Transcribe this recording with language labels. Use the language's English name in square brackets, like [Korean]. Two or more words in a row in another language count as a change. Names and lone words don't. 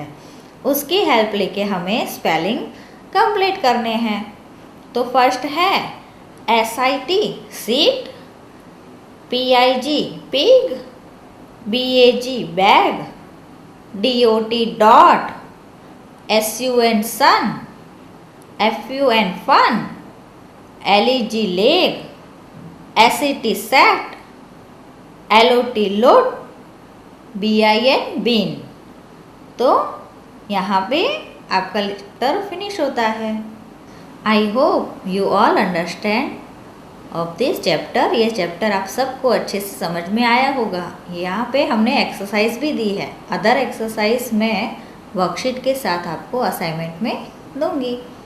[Hindi] उसकी हेल्प लेके हमें [English] spelling complete [Hindi] करने हैं. [English] तो फर्स्ट है SIT सीट, PIG पिग, BAG बैग, DOT डॉट, SUN सन, FUN fun, LEG leg, SET set, LOT load, BIN bin. [Hindi] तो यहाँ पे आपका [English] lecture finish [Hindi] होता है. [English] I hope you all understand of this chapter. [Hindi] ये चैप्टर आप सबको अच्छे से समझ में आया होगा. यहाँ पे हमने एक्सरसाइज भी दी है. [English] other exercise [Hindi] मैं वर्कशीट के साथ आपको असाइनमेंट में दूंगी.